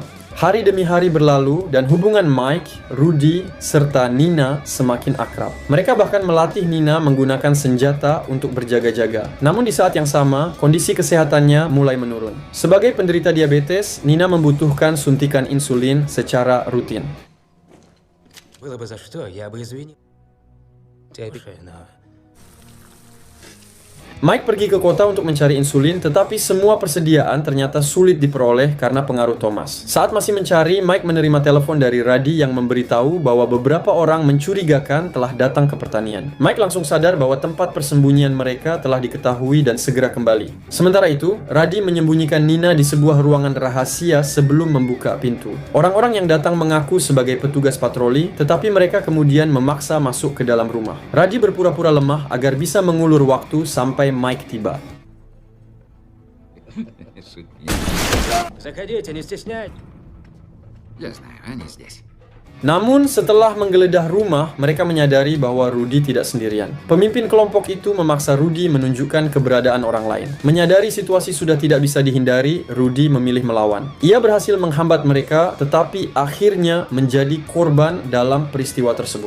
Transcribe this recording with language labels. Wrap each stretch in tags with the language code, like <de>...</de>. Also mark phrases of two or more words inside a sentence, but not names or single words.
<id>Hari demi hari berlalu dan hubungan Mike, Rudy, serta Nina semakin akrab. Mereka bahkan melatih Nina menggunakan senjata untuk berjaga-jaga. Namun di saat yang sama, kondisi kesehatannya mulai menurun. Sebagai penderita diabetes, Nina membutuhkan suntikan insulin secara rutin.</id> <ru>Было бы за что, я бы извинил.</ru> <id>Mike pergi ke kota untuk mencari insulin, tetapi semua persediaan ternyata sulit diperoleh karena pengaruh Thomas. Saat masih mencari, Mike menerima telepon dari Rudy yang memberitahu bahwa beberapa orang mencurigakan telah datang ke pertanian. Mike langsung sadar bahwa tempat persembunyian mereka telah diketahui dan segera kembali. Sementara itu, Rudy menyembunyikan Nina di sebuah ruangan rahasia sebelum membuka pintu. Orang-orang yang datang mengaku sebagai petugas patroli, tetapi mereka kemudian memaksa masuk ke dalam rumah. Rudy berpura-pura lemah agar bisa mengulur waktu sampai Mike tiba.</id> <ru>Заходите, не стесняйтесь. Я знаю, они здесь.</ru> <id>Namun setelah menggeledah rumah, mereka menyadari bahwa Rudy tidak sendirian. Pemimpin kelompok itu memaksa Rudy menunjukkan keberadaan orang lain. Menyadari situasi sudah tidak bisa dihindari, Rudy memilih melawan. Ia berhasil menghambat mereka, tetapi akhirnya menjadi korban dalam peristiwa tersebut.</id>